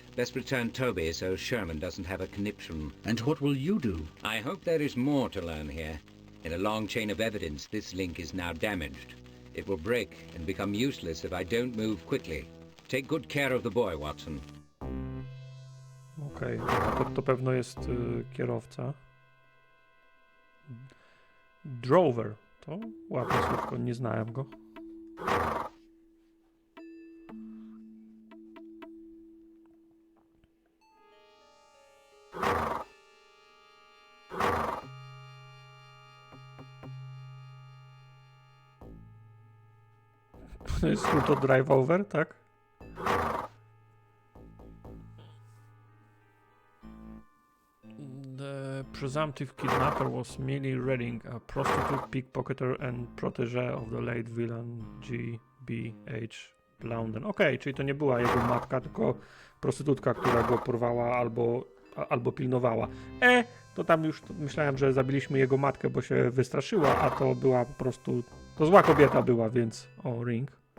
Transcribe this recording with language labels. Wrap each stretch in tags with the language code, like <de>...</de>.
<en>Best return Toby so Sherman doesn't have a conniption. And what will you do? I hope there is more to learn here. In a long chain of evidence, this link is now damaged. It will break and become useless if I don't move quickly. Take good care of the boy, Watson.</en> <pl>Okej, to pewno jest kierowca. Drover. To ładne słówko, nie znałem go. To jest</pl> <en>to drive over,</en> <pl>tak?</pl> <en>The presumptive kidnapper was Millie Redding, a prostitute, pickpocketer and protege of the late villain G.B.H. Blounden.</en> <pl>Okej, czyli to nie była jego matka, tylko prostytutka, która go porwała albo pilnowała. To tam już myślałem, że zabiliśmy jego matkę, bo się wystraszyła, a to była po prostu... To zła kobieta była, więc... O, ring.</pl>